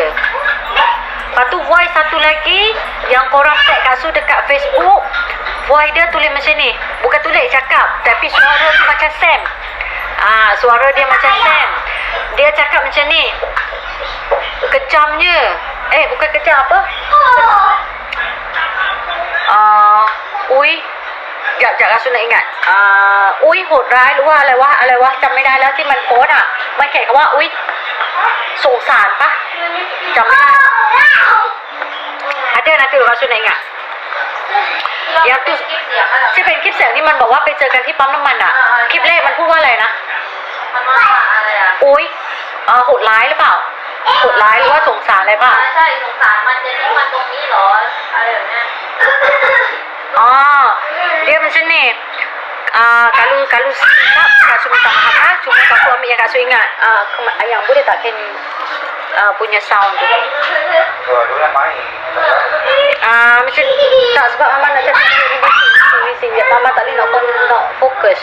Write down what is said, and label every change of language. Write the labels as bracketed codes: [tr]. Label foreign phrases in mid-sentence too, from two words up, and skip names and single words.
[ms] Lepas tu boy satu lagi yang korang tag Kak Su dekat Facebook, boy dia tulis macam ni, bukan tulis, cakap, tapi suara tu macam Sam. Suara dia macam Sam. Dia cakap macam ni, kejamnya, bukan kejam apa? Ui, Kak Su nak ingat. [th] Ui โหดร้ายหรือว่าอะไรวะจำไม่ได้แล้วที่มันโพสมันเขียนคำว่าอุ้ยสงสารปะจำไม่ได้ [ms] ada nanti Kak Su nak ingat. Yang tu [th] ที่เป็นคลิปเสียงที่มันบอกว่าไปเจอกันที่ปั๊มน้ำมันคลิปแรกมันพูดว่าอะไรนะอุ้ยโหดร้ายหรือเปล่าโหดร้ายหรือว่าสงสารอะไรป่ะใช่สงสารมันจะทิ้งมันตรงนี้เหรออะไรแบบนี้ [ms] dia macam ni. Kalau silap Kak Su minta maaf cuma Kak Su ambil yang Kak Su ingat. Yang boleh tak Ken punya sound tu macam tak, sebab Mama nak cakap bising Mama tak boleh nak fokus.